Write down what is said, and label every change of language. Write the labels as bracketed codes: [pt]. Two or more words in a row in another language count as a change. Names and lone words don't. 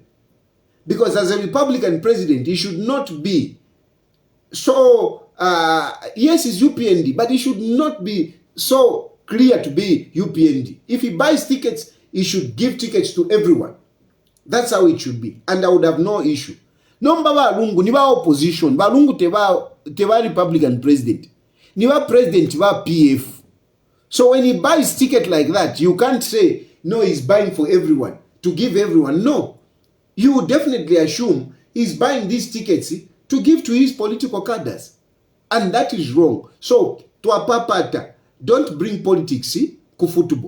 [en] Because as a Republican president, he should not be so, yes, he's UPND, but he should not be so clear to be UPND. If he buys tickets, he should give tickets to everyone. That's how it should be. And I would have no issue. [bem] No mbaba Lungu, niba opposition, ba Lungu teba [en] Republican president. [bem] Niba president, niba PF. [en] So when he buys ticket like that, you can't say, no, he's buying for everyone, to give everyone. No. You would definitely assume he's buying these tickets to give to his political cadres. And that is wrong. So, to a papata, don't bring politics to football.